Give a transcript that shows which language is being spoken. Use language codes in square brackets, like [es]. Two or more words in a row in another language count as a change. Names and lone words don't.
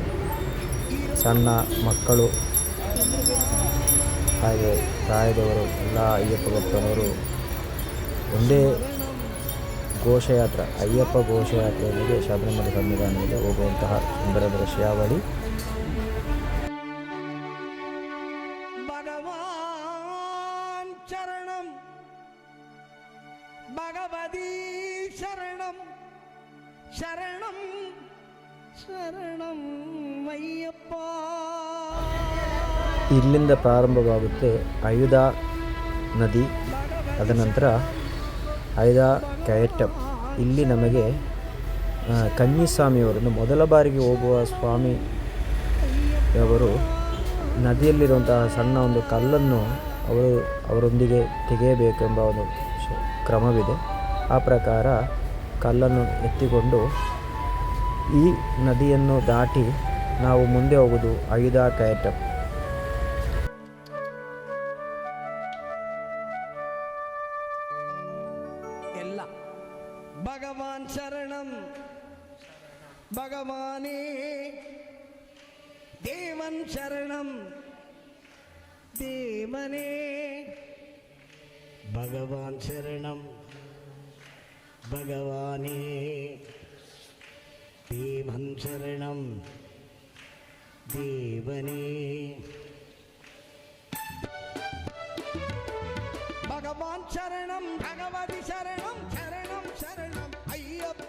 [kn] ಸಣ್ಣ ಮಕ್ಕಳು ಹಾಗೆ ಪ್ರಾಯದವರು ಎಲ್ಲ ಅಯ್ಯಪ್ಪ ಭಕ್ತರವರು ಒಂದೇ ಘೋಷಯಾತ್ರೆ, ಅಯ್ಯಪ್ಪ ಘೋಷಯಾತ್ರೆಯೊಂದಿಗೆ ಶಬರಿಮಲೆ ಸನ್ನಿಧಾನದಲ್ಲಿ ಹೋಗುವಂತಹ ಸುಂದರ ದೃಶ್ಯಾವಳಿ. [ml] ഭഗവാൻ ശരണം ഭഗവതി ശരണം ശരണം ശരണം അയ്യപ്പ. [kn] ಇಲ್ಲಿಂದ ಪ್ರಾರಂಭವಾಗುತ್ತೆ ಆಯುಧ ನದಿ, ಅದನಂತರ ಆಯುಧ ಕಯಟಂ. ಇಲ್ಲಿ ನಮಗೆ ಕನ್ನಿಸ್ವಾಮಿಯವರು ಮೊದಲ ಬಾರಿಗೆ ಹೋಗುವ ಸ್ವಾಮಿಯವರು ನದಿಯಲ್ಲಿರುವಂತಹ ಸಣ್ಣ ಒಂದು ಕಲ್ಲನ್ನು ಅವರೊಂದಿಗೆ ತೆಗೆಯಬೇಕೆಂಬ ಒಂದು ಕ್ರಮವಿದೆ. ಆ ಪ್ರಕಾರ ಕಲ್ಲನ್ನು ಎತ್ತಿಕೊಂಡು ಈ ನದಿಯನ್ನು ದಾಟಿ ನಾವು ಮುಂದೆ ಹೋಗುವುದು ಅಯುಧ ಕಯಟಂ. [ml] എല്ല ഭഗവാൻ ശരണം ഭഗവാനേ ദേവൻ ശരണം ദേവനേ ഭഗവാൻ ശരണം ഭഗവാനേ ദേവൻ ശരണം ദേവനേ ഭഗവാൻ ശരണം ഭഗവതി ശരണം ശരണം ശരണം അയ്യപ്പ